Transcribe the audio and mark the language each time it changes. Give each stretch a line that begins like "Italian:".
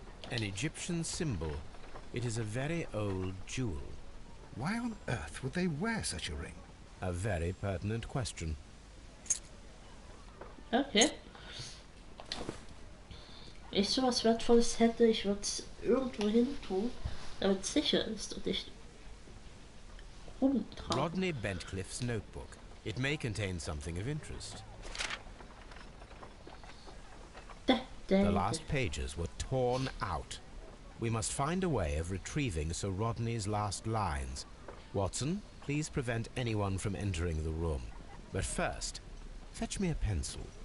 English: An Egyptian symbol. It is a very old jewel. Why on earth would they wear such a ring? A very pertinent question. Okay,
German: Wenn ich sowas Wertvolles hätte, ich würde es irgendwo hin tun, damit es sicher ist und nicht rumtragen.
English: Rodney Bentcliffe's notebook. It may contain something of interest. The last pages were torn out. We must find a way of retrieving Sir Rodney's last lines. Watson, please prevent anyone from entering the room. But first, fetch me a pencil.